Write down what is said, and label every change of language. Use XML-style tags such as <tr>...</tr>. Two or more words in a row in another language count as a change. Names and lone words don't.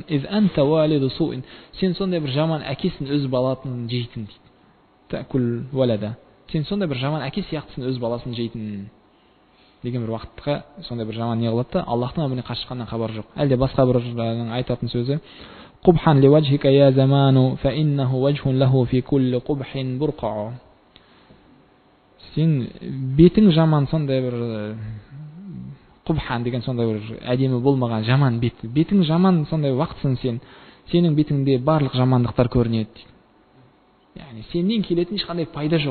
<ar>إذ أنت والد سوء.</ar> <kk>Сен сондай бір жаман әкесін өз баласын жейтін дейді.</kk> <ar>تأكل ولده.</ar> <kk>Сен сондай бір жаман әке сияқтысын өз баласын жейтін. Деген бір уақытқа сондай бір жаман не қылады да, Аллахтың әміріне қарсы шыққаннан хабар жоқ. Әлде басқа бір айтатын сөзі.</kk> <ar>قبحا لوجهك يا زمان فإنه وجه له في كل قبح برقع.</ar> <kk>Сен бетің жаман, сондай бір Qubhan деген сондай бір әдемі болмаған жаман бет. Бетің жаман, сондай уақытсың сен. Сенің бетіңде барлық жамандықтар көрінеді. Яғни сенен келетін ешқандай пайда жоқ.</kk>